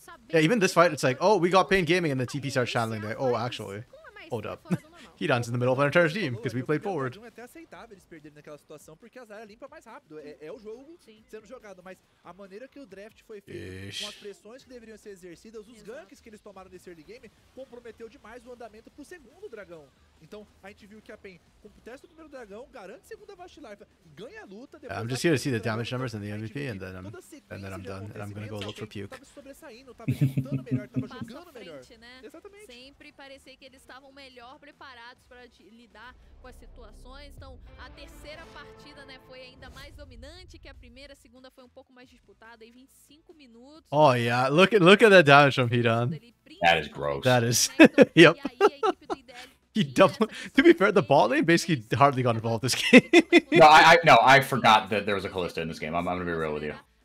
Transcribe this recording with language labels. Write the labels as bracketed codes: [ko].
[en] Yeah, even this fight, it's like, oh, we got Pain Gaming, and the TP starts channeling there. Oh, actually, hold up. He runs in the middle of our entire team because we played forward. [pt] É até aceitável eles perderem naquela situação porque a Zarya limpa mais rápido. É o jogo sendo jogado, mas a maneira que o draft foi feito, com as pressões que deveriam ser exercidas, os ganks que eles tomaram nesse early game, comprometeu demais o andamento pro segundo dragão. Então, a gente viu que a PEN, com o teste do primeiro dragão, garante segunda Vast Life, ganha a luta. Yeah, I'm just here to see the damage numbers and the MVP, and then I'm done, and I'm gonna go look for puke. Tava sobressaindo, tava executando melhor, tava jogando melhor. Exatamente. Sempre parecia que eles estavam melhor preparados para lidar com as situações. Então, a terceira partida, né, foi ainda mais dominante que a primeira. A segunda foi um pouco mais disputada, aí 25 minutos. [en] Oh yeah, look at that damage from Hidan. That is gross. That is. Yep. He double. To be fair, the bot lane basically hardly got involved this game. No, I forgot that there was a Kalista in this game. I'm gonna be real with you.